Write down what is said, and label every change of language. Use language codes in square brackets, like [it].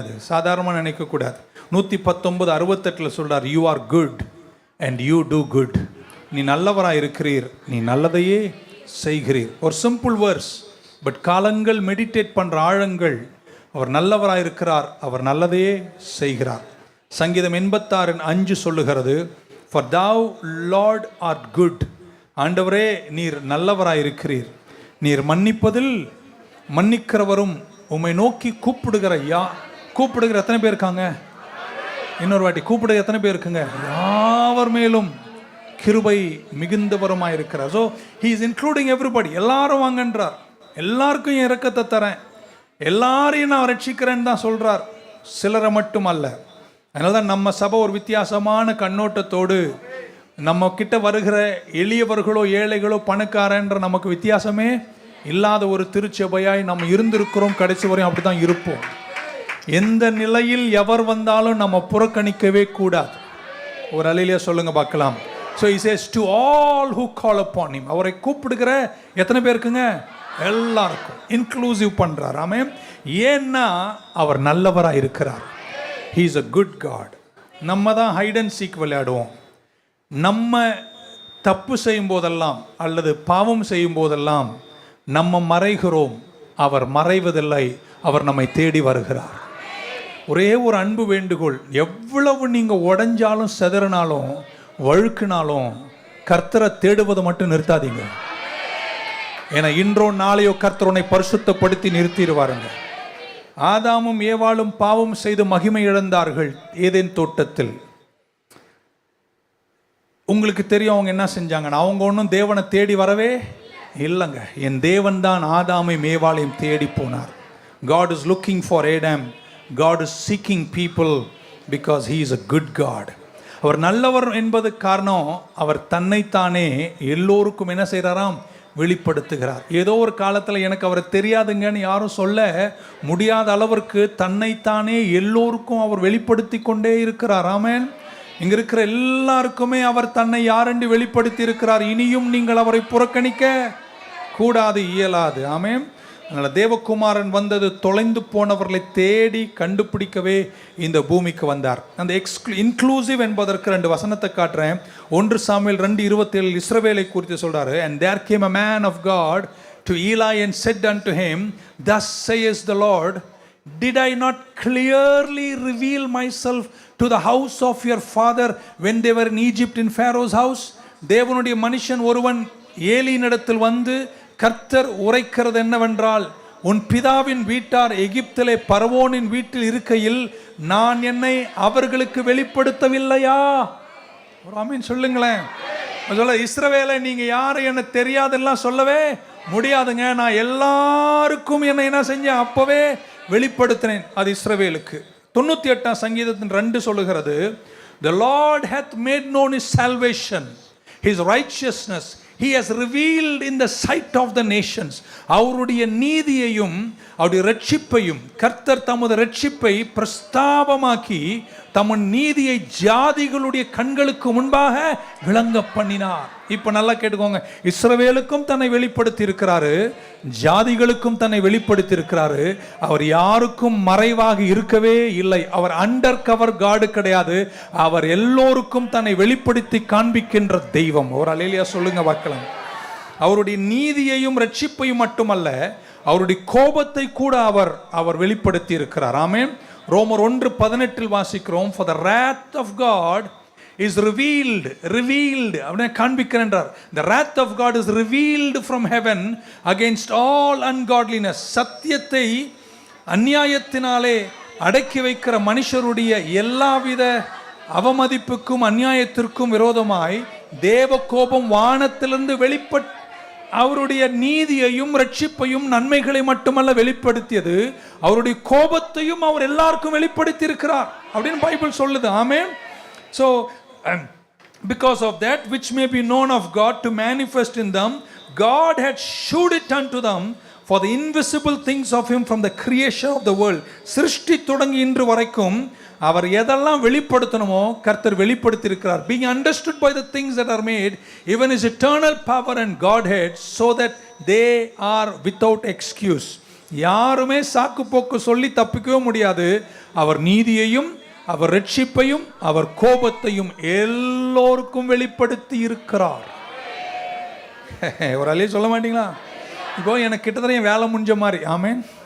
[ta] அது சாதாரணமாக நினைக்கக்கூடாது. 119:68 சொல்கிறார், [en] You are good and you do good. [ta] நீ நல்லவராக இருக்கிறீர், நீ நல்லதையே செய்கிறீர். ஒரு சிம்பிள் வேர்ஸ், பட் காலங்கள் மெடிடேட் பண்ணுற ஆழங்கள். அவர் நல்லவராக இருக்கிறார், அவர் நல்லதையே செய்கிறார். சங்கீதம் 86:5 சொல்லுகிறது, [en] For thou Lord art good. [ta] ஆண்டவரே நீர் நல்லவராக இருக்கிறீர், நீர் மன்னிப்பதில் மன்னிக்கிறவரும் உம்மை நோக்கி கூப்பிடுகிற கூப்பிடுகிற எத்தனை பேர் இருக்காங்க? இன்னொரு வாட்டி கூப்பிடுகிற எத்தனை பேர் இருக்குங்க? யாவர் மேலும் கிருபை மிகுந்தவருமாய் இருக்கிறார். [en] So he is including everybody. [ta] எல்லாரும் வாங்கன்றார். எல்லாருக்கும் என் இரக்கத்தை தரேன், எல்லாரையும் நான் ரட்சிக்கிறேன்னு தான் சொல்கிறார், சிலரை மட்டும் அல்ல. அதனால தான் நம்ம சபை ஒரு வித்தியாசமான கண்ணோட்டத்தோடு நம்ம கிட்ட வருகிற எளியவர்களோ ஏழைகளோ பணக்காரன்ற நமக்கு வித்தியாசமே இல்லாத ஒரு திருச்சபையாய் நம்ம இருந்திருக்கிறோம். கடைசி வரையும் அப்படி தான் இருப்போம். எந்த நிலையில் எவர் வந்தாலும் நம்ம புறக்கணிக்கவே கூடாது. ஒரு அலையிலே சொல்லுங்க பார்க்கலாம். [en] So he says to all who call upon him. [ta] அவரை கூப்பிடுகிற எத்தனை பேருக்குங்க? எல்லாருக்கும் [en] Inclusive பண்ணுறார். [ta] ஆமென். ஏன்னா அவர் நல்லவராக இருக்கிறார். [en] he is a good God. [ta] நம்ம தான் ஹைட் அண்ட் சீக் விளையாடுவோம். நம்ம தப்பு செய்யும் போதெல்லாம் அல்லது பாவம் செய்யும் போதெல்லாம் நம்ம மறைகிறோம், அவர் மறைவதில்லை, அவர் நம்மை தேடி வருகிறார். ஒரே ஒரு அன்பு வேண்டுகோள், எவ்வளவு நீங்கள் உடைஞ்சாலும் செதறினாலும் வழுக்குனாலும் கர்த்தரை தேடுவதை மட்டும் நிறுத்தாதீங்க. ஏன்னா இன்றோ நாளையோ கர்த்தர் உன்னை பரிசுத்தப்படுத்தி நிறுத்திடுவாருங்க. ஆதாமும் ஏவாளும் பாவம் செய்து மகிமை இழந்தார்கள் ஏதேன் தோட்டத்தில். உங்களுக்கு தெரியும் அவங்க என்ன செஞ்சாங்கன்னா, அவங்க ஒன்றும் தேவனை தேடி வரவே இல்லைங்க. என் தேவன் தான் ஆதாமையும் ஏவாளையும் தேடி போனார். [en] God is looking for Adam. God is seeking people because he is a good God. [ta] அவர் நல்லவர் என்பது காரணம், அவர் தன்னைத்தானே எல்லோருக்கும் என்ன செய்கிறாராம்? வெளிப்படுத்துகிறார். ஏதோ ஒரு காலத்தில் எனக்கு அவரை தெரியாதுங்கன்னு யாரும் சொல்ல முடியாத அளவிற்கு தன்னைத்தானே எல்லோருக்கும் அவர் வெளிப்படுத்தி கொண்டே இருக்கிறார். ஆமென். இங்க இருக்கிற எல்லாருக்குமே அவர் தன்னை யாரென்று வெளிப்படுத்தி இருக்கிறார். இனியும் நீங்கள் அவரை புறக்கணிக்க கூடாது, இயலாது. ஆமென். அதனால் தேவகுமாரன் வந்தது தொலைந்து போனவர்களை தேடி கண்டுபிடிக்கவே இந்த பூமிக்கு வந்தார். அந்த இன்க்ளூசிவ் என்பதற்கு 2 வசனத்தை காட்டுறேன். 1 சாமுவேல் 2:27 இஸ்ரவேலை குறித்து சொல்றாரு. [en] And there came a man of God to Eli and said unto him, thus says the Lord, did I not clearly reveal myself to the house of your father when they were in Egypt in Pharaoh's house? [ta] தேவனுடைய மனுஷன் ஒருவன் ஏலியினிடத்தில் வந்து, கர்த்தர் உரைக்கிறது என்னவென்றால், உன் பிதாவின் வீட்டார் எகிப்திலே பரவோனின் வீட்டில் இருக்கையில் நான் என்னை அவர்களுக்கு வெளிப்படுத்தவில்லையா? ஒரு ஆமீன் சொல்லுங்களேன். சொல்ல, இஸ்ரவேலை நீங்க யாரு என்ன தெரியாதெல்லாம் சொல்லவே முடியாதுங்க. நான் எல்லாருக்கும் என்ன செஞ்சேன்? அப்பவே வெளிப்படுத்தினேன். அது இஸ்ரவேலுக்கு. 98 சங்கீதத்தின் 2 சொல்லுகிறது, [en] the Lord hath made known his salvation, his righteousness he has revealed in the sight of the nations. [ta] அவருடைய நீதியையும் அவருடைய ரட்சிப்பையும் கர்த்தர் தமது ரட்சிப்பை பிரஸ்தாபமாக்கி தமது நீதியை ஜாதிகளுடைய கண்களுக்கு முன்பாக விளங்க பண்ணினார். இப்ப நல்லா கேட்டுக்கோங்க. இஸ்ரவேலுக்கும் தன்னை வெளிப்படுத்தி இருக்கிறாரு, ஜாதிகளுக்கும் தன்னை வெளிப்படுத்தி இருக்கிறாரு. அவர் யாருக்கும் மறைவாக இருக்கவே இல்லை. அவர் [en] under cover god [ta] கிடையாது. அவர் எல்லோருக்கும் தன்னை வெளிப்படுத்தி காண்பிக்கின்ற தெய்வம். ஒரு அல்லேலூயா சொல்லுங்க பார்க்கலாம். அவருடைய நீதியையும் ரட்சிப்பையும் மட்டுமல்ல, அவருடைய கோபத்தை கூட அவர் வெளிப்படுத்தி இருக்கிறார். ஆமென். ரோமர் 1:18 வாசிக்கிறோம், [en] for the wrath of God is revealed [ta] அப்படியே காண்பிக்கிறார். [en] the wrath of God is revealed from heaven against all ungodliness. [ta] சத்தியத்தை அநியாயத்தினாலே அடக்கி வைக்கிற மனுஷருடைய எல்லாவித அவமதிப்புக்கும் அநியாயத்திற்கும் விரோதமாய் தேவ கோபம் வானத்திலிருந்து வெளிப்பட்டு அவருடைய நீதியையும் ரட்சிப்பையும் நன்மைகளை மட்டுமல்ல வெளிப்படுத்தியது, அவருடைய கோபத்தையும் அவர் எல்லாருக்கும் வெளிப்படுத்தி இருக்கிறார் அப்படின்னு பைபிள் சொல்லுது. ஆமென். [en] So because of that which may be known of God to manifest in them, God had shewed it unto them for the invisible things of him from the creation of the world. [ta] சிருஷ்டி தொடங்கி இன்று வரைக்கும் அவர் எதெல்லாம் வெளிப்படுத்தணுமோ கர்த்தர் வெளிப்படுத்தி இருக்கிறார். [en] being understood by the things that are made, even his eternal power and Godhead, so that they are without excuse. [ta] யாருமே சாக்கு போக்கு சொல்லி தப்பிக்கவே முடியாது. அவர் நீதியையும் அவர் ரட்சிப்பையும் அவர் கோபத்தையும் எல்லோருக்கும் வெளிப்படுத்தி இருக்கிறார். ஒரு அலையே சொல்ல மாட்டீங்களா? இப்போ எனக்கு கிட்டத்தட்ட என் வேலை முடிஞ்ச மாதிரி. ஆமென்.